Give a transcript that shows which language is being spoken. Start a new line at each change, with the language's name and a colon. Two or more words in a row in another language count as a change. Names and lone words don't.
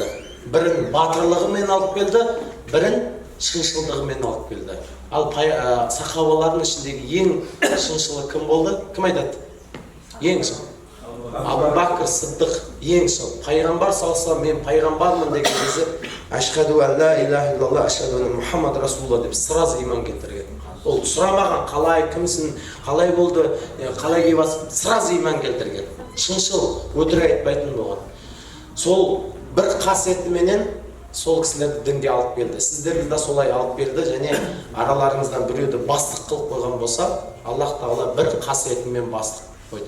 Kazakh: Бірін батырлығымен алып келді, бірін шыншылдығымен алып келді. Ал сахабалардың ішіндегі ең шыншылы кім болды? Кім айтады? Ең шын. Абу Бакр Сыддық ең шын. Пайғамбар салса, мен пайғамбармын деген кезде,
Arabic: أشهد أن لا إله إلا الله، أشهد أن محمدا رسول الله
Kazakh: деп сразу иман келтірген. Ол сұрамаған, қалай, кімсің, қалай болды, қалай кебасың, сразу иман келтірген. Шыншыл, өтірік айтпайтын болған. Сол бір қасиетіменен сол кісілерді дінге алып келді. Сіздерді де солай алып берді, және араларыңыздан біреуді бастық қылып қойған болса, Аллах Тағала бір қасиетімен бастық қойды.